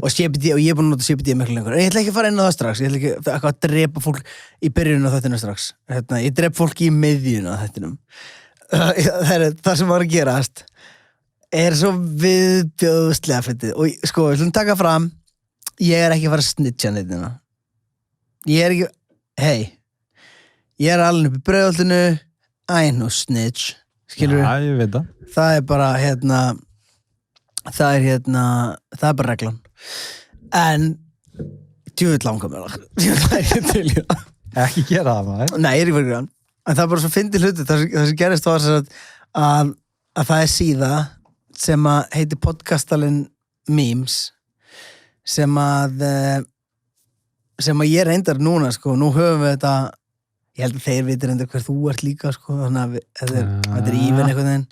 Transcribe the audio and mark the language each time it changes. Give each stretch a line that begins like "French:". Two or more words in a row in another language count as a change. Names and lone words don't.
Icelandic: og ég er búin að nota CBD miklu lengur en ég ætla ekki að fara inn á það strax ég ætla ekki að drepa fólk í byrjunum á þættinu strax ég drep fólk í miðjunum á þættinum það sem var að gerast er svo viðbjóðslega fyndið og sko, við ætlum taka fram ég er ekki að fara að snitcha neitt ég er ekki ég er alveg upp í Breiðholtinu
English: I ain't no snitch
Icelandic: skilur já, ég veit það er bara það er bara reglan en djúvill langar mér ekki gera það maður nei, ég er ekki verið en það er bara svo fyndið hluti, það sem gerist var að það er síða sem að heitir podcastalinn Memes sem að ég reyndar núna sko, nú höfum við þetta ég held að þeir vitir reyndar hver þú ert líka sko, þannig að þetta er even eitthvað